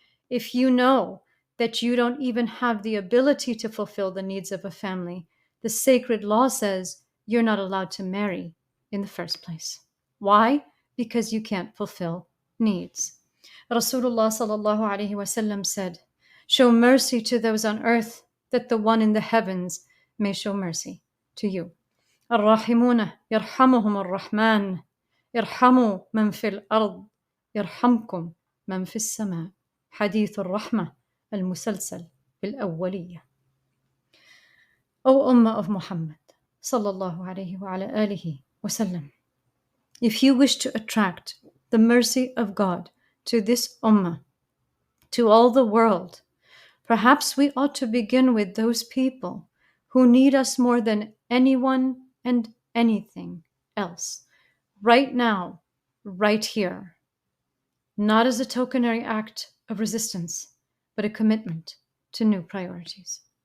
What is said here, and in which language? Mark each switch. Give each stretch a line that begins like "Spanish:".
English: If you know that you don't even have the ability to fulfill the needs of a family, the sacred law says you're not allowed to marry in the first place. Why? Because you can't fulfill needs. Rasulullah sallallahu alaihi wasallam said, "Show mercy to those on earth, that the one in the heavens may show mercy to you."
Arabic: الراحمون يرحمهم الرحمن ارحموا من في الأرض يرحمكم من في السماء. حديث الرحمة المسلسل بالأولية.
English: O Ummah of Muhammad sallallahu alaihi wa ala alihi wasallam, if you wish to attract the mercy of God to this Ummah, to all the world, perhaps we ought to begin with those people who need us more than anyone and anything else, right now, right here, not as a tokenary act of resistance, but a commitment to new priorities.